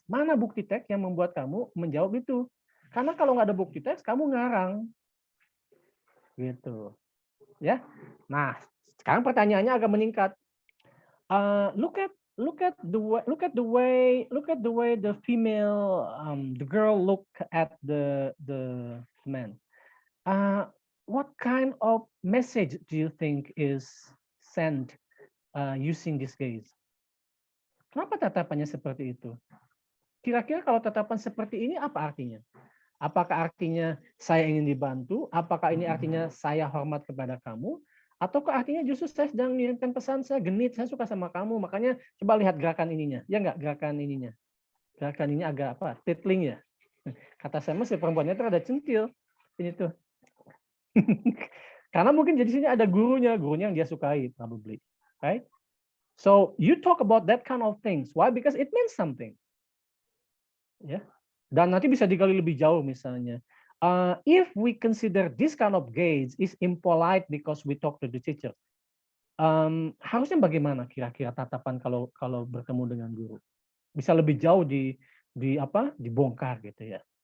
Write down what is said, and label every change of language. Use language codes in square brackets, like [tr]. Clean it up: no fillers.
[id] Mana bukti teks yang membuat kamu menjawab itu? Karena kalau nggak ada bukti teks, kamu ngarang. Gitu. Ya. Nah, sekarang pertanyaannya agak meningkat. [en] Look at the way the female the girl look at the man. What kind of message do you think is sent using this gaze? [id] Kenapa tatapannya seperti itu? Kira-kira kalau tatapan seperti ini apa artinya? Apakah artinya saya ingin dibantu? Apakah ini artinya saya hormat kepada kamu? Ataukah artinya justru saya sedang mengirimkan pesan, saya genit, saya suka sama kamu, makanya coba lihat gerakan ininya. Ya enggak, gerakan ininya. Gerakan ini agak apa? Titling ya. Kata saya si perempuannya itu ada centil. Ini tuh. Karena mungkin jadi sini ada gurunya yang dia sukai, [en] probably. Right? So you talk about that kind of things. Why? Because it means something. [id] Ya. Dan nanti bisa digali lebih jauh misalnya. [en] If we consider this kind of gaze is impolite because we talk to the teacher, [id] harusnya bagaimana kira-kira tatapan kalau bertemu dengan guru? Bisa lebih jauh dibongkar gitu ya.